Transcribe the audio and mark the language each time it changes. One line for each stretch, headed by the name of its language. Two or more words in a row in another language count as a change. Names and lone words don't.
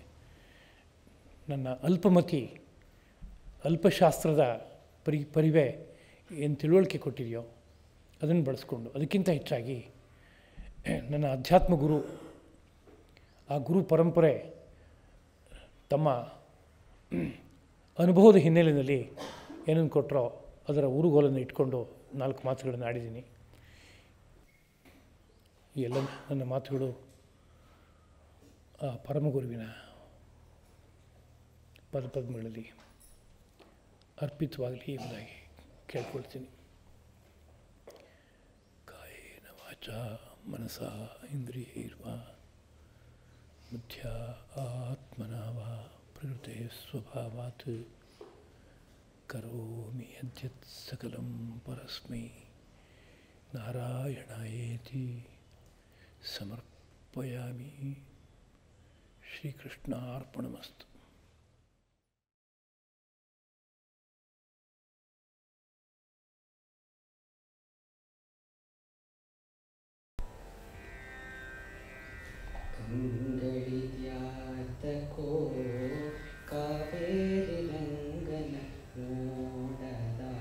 Kannada: ನನ್ನ ಅಲ್ಪಮತಿ ಅಲ್ಪಶಾಸ್ತ್ರದ ಪರಿವೆ ಏನು ತಿಳುವಳಿಕೆ ಕೊಟ್ಟಿದೆಯೋ ಅದನ್ನು ಬಳಸ್ಕೊಂಡು, ಅದಕ್ಕಿಂತ ಹೆಚ್ಚಾಗಿ ನನ್ನ ಅಧ್ಯಾತ್ಮ ಗುರು, ಆ ಗುರು ಪರಂಪರೆ ತಮ್ಮ ಅನುಭವದ ಹಿನ್ನೆಲೆಯಲ್ಲಿ ಏನನ್ನು ಕೊಟ್ಟರೋ ಅದರ ಊರುಗೋಲನ್ನು ಇಟ್ಕೊಂಡು 4 ಮಾತುಗಳನ್ನು ಆಡಿದ್ದೀನಿ. ಈ ಎಲ್ಲ ನನ್ನ ಮಾತುಗಳು ಆ ಪರಮಗುರುವಿನ ಪದಪದ್ಮಗಳಲ್ಲಿ ಅರ್ಪಿತವಾಗಲಿ ಎಂಬುದಾಗಿ ಕೇಳ್ಕೊಳ್ತೀನಿ.
Sanskrit: ಕಾಯೇನ ವಾಚಾ ಮನಸಾ ಇಂದ್ರಿಯೈರ್ವಾ ಬುದ್ಧ್ಯ ಆತ್ಮನಾ ವಾ ಪ್ರಕೃತೆ ಸ್ವಭಾವಾತ್ ಕರೋಮಿ ಯದ್ಯತ್ ಸಕಲಂ ಪರಸ್ಮೈ ನಾರಾಯಣಾಯೇತಿ ಸಮರ್ಪಯಾಮಿ. ಶ್ರೀಕೃಷ್ಣಾರ್ಪಣಮಸ್ತು.
Kannada: ಕಂಗಳಿದ್ಯಾತಕೋ ಕಾವೇರಿ ರಂಗನ ನೋಡದ,